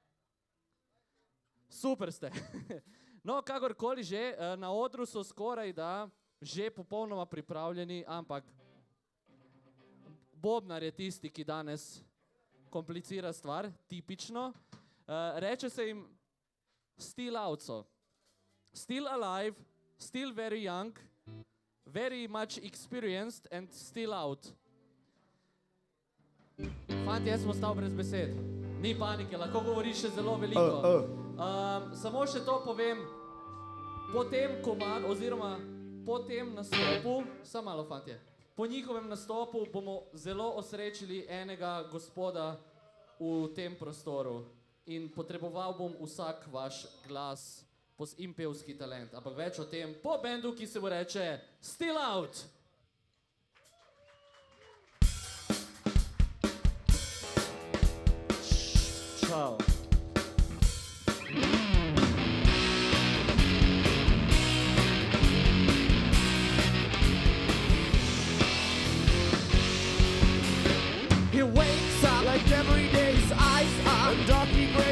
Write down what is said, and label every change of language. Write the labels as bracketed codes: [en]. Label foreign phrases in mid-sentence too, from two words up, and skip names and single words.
[sl] Super ste. No, kakorkoli že, na odru so skoraj da že popolnoma pripravljeni, ampak bobnar je tisti, ki danes komplicira stvar, tipično. Reče se jim still out so. [en] Still alive, still very young, very much experienced and still out. [sl] Fanti, jaz sem ostal brez besed. Ni panike, lahko govoriš še zelo veliko. Samo še to povem, po tem komad, oziroma po tem nastopu, samo malo fantje, po njihovem nastopu bomo zelo osrečili enega gospoda v tem prostoru in potreboval bom vsak vaš glas in pevski talent, ampak več o tem po bendu, ki se bo reče Still Out. Čau. [en] He wakes up like every day, his eyes are darkly gray.